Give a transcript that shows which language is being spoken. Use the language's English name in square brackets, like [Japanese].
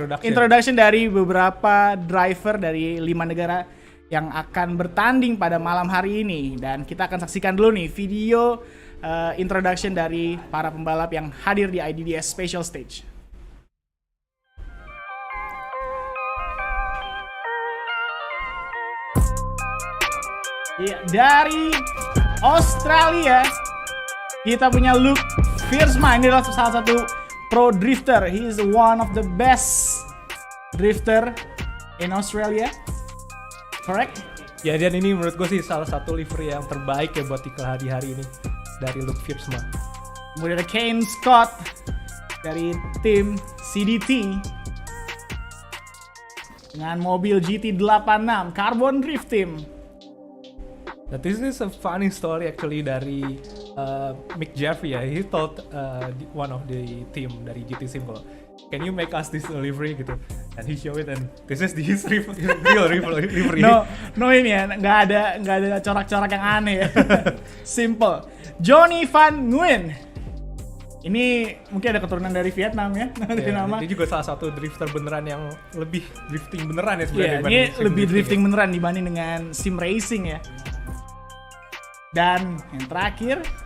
[Indonesian] Introduction dari beberapa driver dari 5 negara yang akan bertanding pada malam hari ini, dan kita akan saksikan dulu nih video introduction dari para pembalap yang hadir di IDDS Special Stage. Ya, dari Australia kita punya Luke Viersma. Ini adalah salah satu pro drifter. [English] He is one of the best drifter in Australia. Correct? [Indonesian] Ya, dan ini menurut gue sih salah satu livery yang terbaik ya buat iklan hari ini dari Luke Viersma. Kemudian ada Kane Scott dari tim CDT dengan mobil GT86 Carbon Drift Team. [English] Now, this is a funny story actually dari Mick Jeffrey ya. He told one of the team dari GT Simple, can you make us this livery gitu? And he show it, and this is his real livery. [Indonesian] No ini ya, nggak ada corak-corak yang aneh ya. Simple. Johnny Van Nguyen. Ini mungkin ada keturunan dari Vietnam ya. Dia juga salah satu drifter beneran yang lebih drifting beneran ya sebenarnya. Ini lebih drifting beneran dibanding dengan sim racing ya. Dan yang terakhir